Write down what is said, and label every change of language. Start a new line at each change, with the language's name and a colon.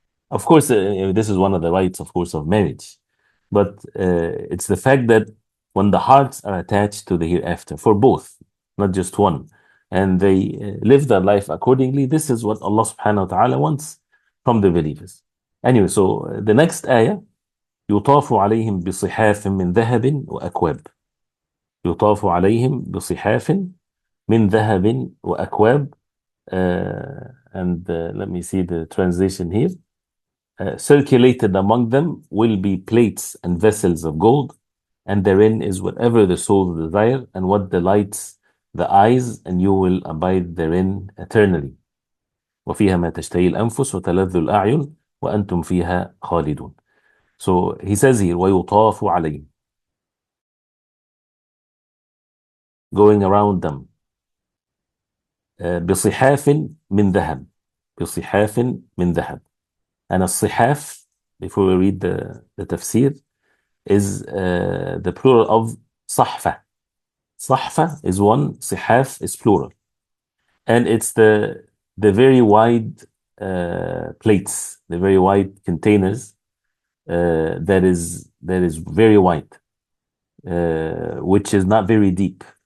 English: Of course, this is one of the rights, of course, of marriage. But it's the fact that when the hearts are attached to the hereafter, for both, not just one, and they live their life accordingly, this is what Allah subhanahu wa ta'ala wants from the believers. Anyway, so the next ayah,
Arabic: يطاف عليهم بصحاف من ذهب وأكواب. يطاف عليهم بصحاف من ذهب وأكواب.
English: And let me see the translation here. Circulated among them will be plates and vessels of gold, and therein is whatever the soul desire and what delights the eyes, and you will abide therein eternally.
Arabic: وفيها ما تشتهي الأنفس وتلذ الأعين وأنتم فيها خالدون.
English: So he says here,
Arabic: ويطاف عليهم,
English: going around them,
Arabic: بصحاف من ذهب, بصحاف من ذهب.
English: And a sihaf, before we read the tafseer, is the plural of sahfa. Sahfa is one, sihaf is plural. And it's the very wide plates, the very wide containers that is very wide, which is not very deep.